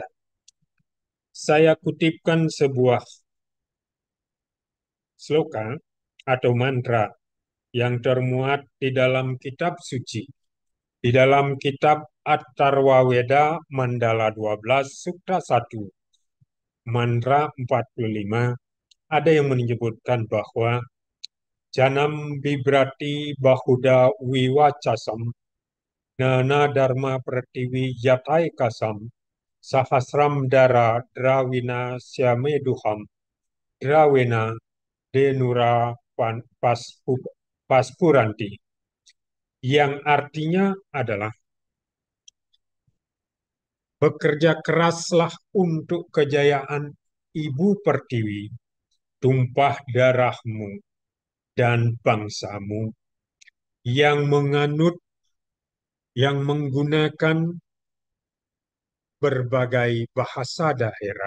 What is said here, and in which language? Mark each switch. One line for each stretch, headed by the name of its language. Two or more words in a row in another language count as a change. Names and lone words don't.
Indonesian: Saya kutipkan sebuah sloka atau mantra yang termuat di dalam kitab suci. Di dalam kitab Atharva Weda Mandala 12 Sukta 1 mantra 45 ada yang menyebutkan bahwa
Sanskrit: Janam Bibrati Bahuda Wiwacasam Nana Dharma Pratiwi Yatai Kasam Sahasram Dara Drawina Syameduham Drawena Denura Paspuranti,
Indonesian: yang artinya adalah bekerja keraslah untuk kejayaan Ibu Pertiwi, tumpah darahmu dan bangsamu yang menganut, yang menggunakan berbagai bahasa daerah.